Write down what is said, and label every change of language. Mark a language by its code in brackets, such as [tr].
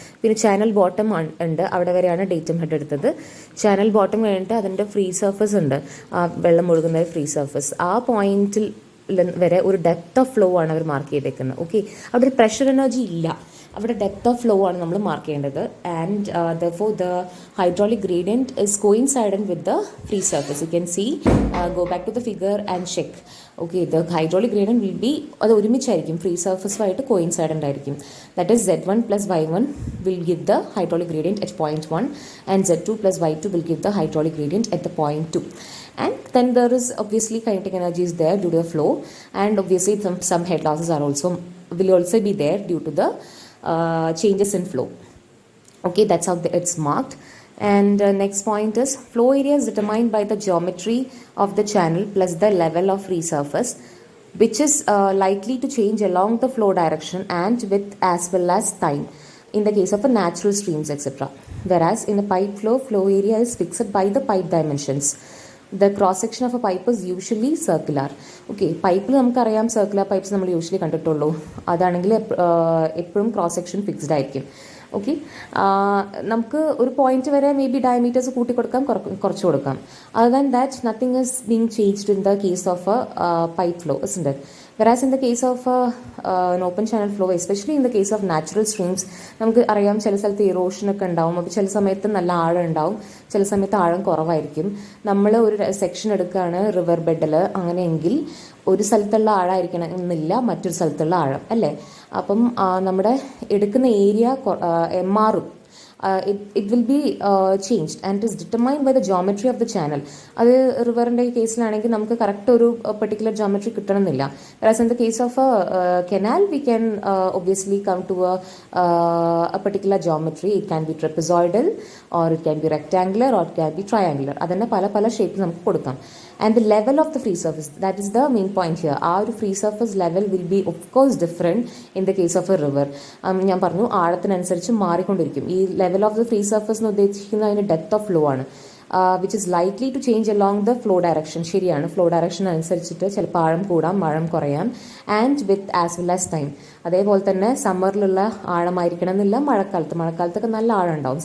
[ml] പിന്നെ channel bottom ഉണ്ട്, അവിടെ വരെയാണ് ഡേറ്റം ഹെഡ് എടുത്തത്. ചാനൽ ബോട്ടം കഴിഞ്ഞിട്ട് അതിൻ്റെ ഫ്രീ സർഫസ് ഉണ്ട്, വെള്ളം ഒഴുകുന്ന ഫ്രീ സർഫസ്. ആ പോയിന്റിൽ വരെ ഒരു ഡെപ്ത് ഓഫ് ഫ്ലോ ആണ് അവർ മാർക്ക് ചെയ്തേക്കുന്നത്. ഓക്കെ, അവിടെ ഒരു പ്രഷർ എനർജി ഇല്ല, അവിടെ ഡെപ്ത് ഓഫ് ഫ്ലോ ആണ് നമ്മൾ മാർക്ക് ചെയ്യേണ്ടത്. [en] And therefore the hydraulic gradient is coincident with the free surface. You can see, go back to the figure and check. Okay, the hydraulic gradient will be, [ml] അത് ഒരുമിച്ചായിരിക്കും, free സർഫസുമായിട്ട് കോയിൻസൈഡൻ്റ് ആയിരിക്കും. [en] That is Z1 plus Y1 will give the hydraulic gradient at point 1 and Z2 plus Y2 will give the hydraulic gradient at the point 2. And then there is obviously kinetic energy is there due to the flow, and obviously some head losses will also be there due to the changes in flow. Okay, that's how it's marked. And next point is flow area is determined by the geometry of the channel plus the level of free surface, which is likely to change along the flow direction and width as well as time in the case of a natural streams, etc. Whereas in a pipe flow area is fixed by the pipe dimensions. The cross section of a pipe is usually circular. [ml] Okay, പൈപ്പിൽ നമുക്കറിയാം circular pipes നമ്മൾ usually കണ്ടിട്ടുള്ളൂ. അതാണെങ്കിൽ എപ്പോഴും cross section fixed ആയിരിക്കും. Okay, നമുക്ക് ഒരു point വരെ മേ ബി ഡയമീറ്റേഴ്സ് കൂട്ടി കൊടുക്കാം, കുറച്ച് കൊടുക്കാം. [en] Other than that nothing is being changed in the case of a pipe flow, isn't it? Whereas in the case of an open channel flow, especially in the case of natural streams, [ml] നമുക്ക് അറിയാം ചില സ്ഥലത്ത് ഇറോഷനൊക്കെ ഉണ്ടാവും. അപ്പോൾ ചില സമയത്ത് നല്ല ആഴം ഉണ്ടാവും, ചില സമയത്ത് ആഴം കുറവായിരിക്കും. നമ്മൾ ഒരു സെക്ഷൻ എടുക്കുകയാണ് റിവർ ബെഡിൽ, അങ്ങനെയെങ്കിൽ ഒരു സ്ഥലത്തുള്ള ആഴമായിരിക്കണം എന്നില്ല മറ്റൊരു സ്ഥലത്തുള്ള ആഴം, അല്ലേ? അപ്പം നമ്മുടെ എടുക്കുന്ന ഏരിയ മാറും. [en] It will be changed and it is determined by the geometry of the channel. [ml] അത് റിവറിൻ്റെ കേസിലാണെങ്കിൽ നമുക്ക് കറക്റ്റ് ഒരു പെർട്ടിക്കുലർ ജോമെട്രി കിട്ടണമെന്നില്ല. [en] whereas in the case of a canal we can obviously come to a particular geometry. It can be trapezoidal or it can be rectangular or it can be triangular. [ml] അതന്നെ പല shape നമുക്ക് കൊടുക്കാം. [en] And the level of the free surface, that is the main point here. Our free surface level will be of course different in the case of a river. [ml] ഞാൻ പറഞ്ഞു ആഴത്തിനനുസരിച്ച് മാറിക്കൊണ്ടിരിക്കും. ഈ level of the free surface എന്ന് ഉദ്ദേശിക്കുന്നത് അതിൻ്റെ depth of flow ആണ്, [en] Which is likely to change along the flow direction. [ml] ശരിയാണ്, flow direction അനുസരിച്ചിട്ട് ചിലപ്പോൾ ആഴം കൂടാം, ആഴം കുറയാം. [en] And with as well as time. [ml] അതേപോലെ തന്നെ സമ്മറിലുള്ള ആഴമായിരിക്കണം എന്നില്ല, മഴക്കാലത്തൊക്കെ നല്ല ആഴം ഉണ്ടാവും.